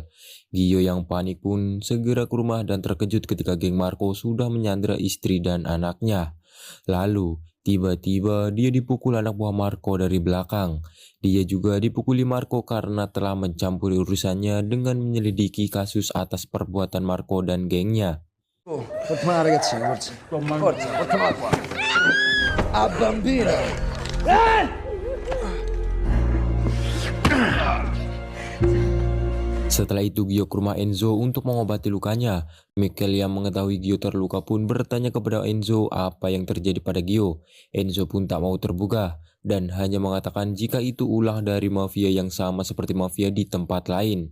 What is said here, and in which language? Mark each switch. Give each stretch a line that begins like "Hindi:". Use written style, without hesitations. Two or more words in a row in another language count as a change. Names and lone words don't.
Indonesian: Gio yang panik pun segera ke rumah dan terkejut ketika geng Marco sudah menyandra istri dan anaknya. Lalu tiba-tiba dia dipukul anak buah Marco dari belakang. Dia juga dipukuli Marco karena telah mencampuri urusannya dengan menyelidiki kasus atas perbuatan Marco dan gengnya.
Italian: Forza ragazzini, forza. Forza, portamela qua. A bambino.
Indonesian: Setelah itu Gio ke rumah Enzo untuk mengobati lukanya. Michael yang mengetahui Gio terluka pun bertanya kepada Enzo apa yang terjadi pada Gio. Enzo pun tak mau terbuka dan hanya mengatakan jika itu ulah dari mafia yang sama seperti mafia di tempat lain.